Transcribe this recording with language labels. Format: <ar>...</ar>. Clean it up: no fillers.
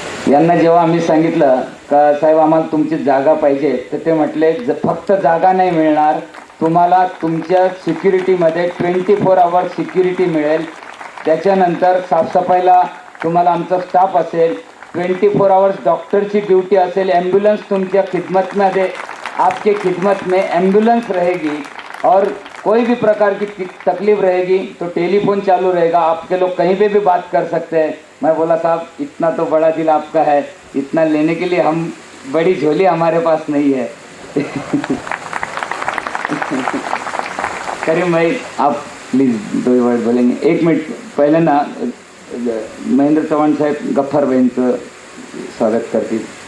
<mr>यांना जेव्हा आम्ही सांगितलं का साहेब आम्हाला तुमची जागा पाहिजे, तर ते म्हटले फक्त जागा नाही मिळणार, तुम्हाला तुमच्या सिक्युरिटीमध्ये 24 आवर्स सिक्युरिटी मिळेल. त्याच्यानंतर साफसफाईला तुम्हाला आमचा स्टाफ असेल, 24 आवर्स डॉक्टरची ड्यूटी असेल, ॲम्ब्युलन्स तुमच्या खिदमतमध्ये,</mr> <hi>आपके खिदमत में एम्बुलेंस रहेगी और कोई भी प्रकार की तकलीफ रहेगी तो टेलीफोन चालू रहेगा, आपके लोग कहीं पे भी बात कर सकते हैं. मैं बोला साहब इतना तो बड़ा दिल आपका है, इतना लेने के लिए हम बड़ी झोली हमारे पास नहीं है. करीम भाई आप प्लीज 2 वर्ड बोलेंगे.</hi> <mr>1 मिनिट पहले ना महेंद्र चव्हाण साहेब गफ्फर बहनचं स्वागत करतील.</mr>